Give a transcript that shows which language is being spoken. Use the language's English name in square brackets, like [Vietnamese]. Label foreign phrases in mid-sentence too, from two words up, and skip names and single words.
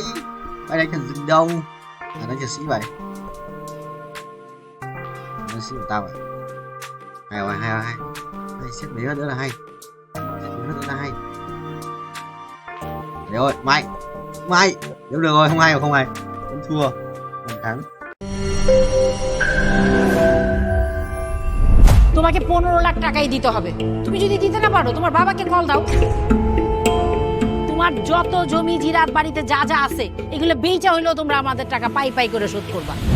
[Vietnamese] Mày đánh thần rừng đâu. Đánh nhật sĩ vậy. Nhật sĩ của tao vậy. Hay rồi, hay. Hay xếp mấy nữa là hay. Xếp mấy nữa là hay. Đấy rồi, mày. Nếu được rồi, không hay. Không thua. Không thắng. [Bangla] তোমাকে 15 লাখ টাকাই দিতে হবে। তুমি যদি দিতে না পারো তোমার বাবাকে কল দাও। তোমার যত জমি জিরাত বাড়িতে যা যা আছে এগুলো বেচা হইলেও তোমরা আমাদের টাকা পাই করে শোধ করবা।